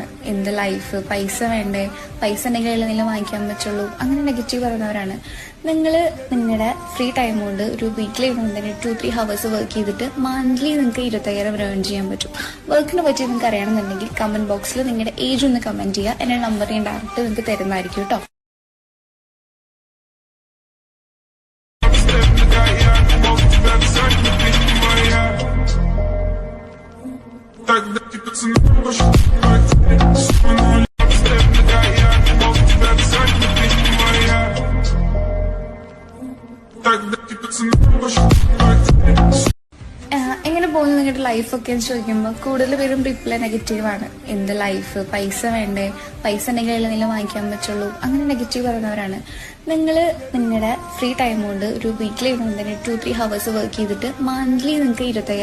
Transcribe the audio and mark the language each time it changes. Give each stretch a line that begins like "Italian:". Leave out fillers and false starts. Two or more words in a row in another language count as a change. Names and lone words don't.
Malayalam: എന്ത് ലൈഫ്, പൈസ വേണ്ടേ, പൈസ ഉണ്ടെങ്കിൽ എന്തെങ്കിലും വാങ്ങിക്കാൻ പറ്റുള്ളൂ, അങ്ങനെ നെഗറ്റീവ് പറയുന്നവരാണ്. നിങ്ങൾ നിങ്ങളുടെ
English: free time
Malayalam: കൊണ്ട് ഒരു വീക്കിലി തന്നെ 2-3
English: hours work
Malayalam: ചെയ്തിട്ട് മന്ത്ലി നിങ്ങൾക്ക് 25,000 ഏൺ ചെയ്യാൻ പറ്റും. വർക്കിനെ പറ്റി നിങ്ങൾക്ക് അറിയണമെന്നുണ്ടെങ്കിൽ
English: comment box
Malayalam: നിങ്ങളുടെ ഏജ് ഒന്ന് കമന്റ് ചെയ്യുക. എന്റെ നമ്പർ ഞാൻ ഡയറക്റ്റ് നിങ്ങൾക്ക് തരുന്നതായിരിക്കും കേട്ടോ.
Russian: Тогда ты поцелуешь, тогда ты поцелуешь.
Malayalam: എങ്ങനെ പോകുന്നു നിങ്ങളുടെ ലൈഫൊക്കെ എന്ന് ചോദിക്കുമ്പോൾ കൂടുതൽ പേരും
English: reply negative.
Malayalam: എന്ത് ലൈഫ്, പൈസ വേണ്ടേ, പൈസ ഉണ്ടെങ്കിൽ എന്തെങ്കിലും വാങ്ങിക്കാൻ പറ്റുള്ളൂ, അങ്ങനെ നെഗറ്റീവ് പറയുന്നവരാണ്. നിങ്ങൾ നിങ്ങളുടെ
English: free time
Malayalam: കൊണ്ട് ഒരു വീക്കിലി തന്നെ 2-3
English: hours work
Malayalam: ചെയ്തിട്ട് മന്ത്ലി നിങ്ങൾക്ക് 25,000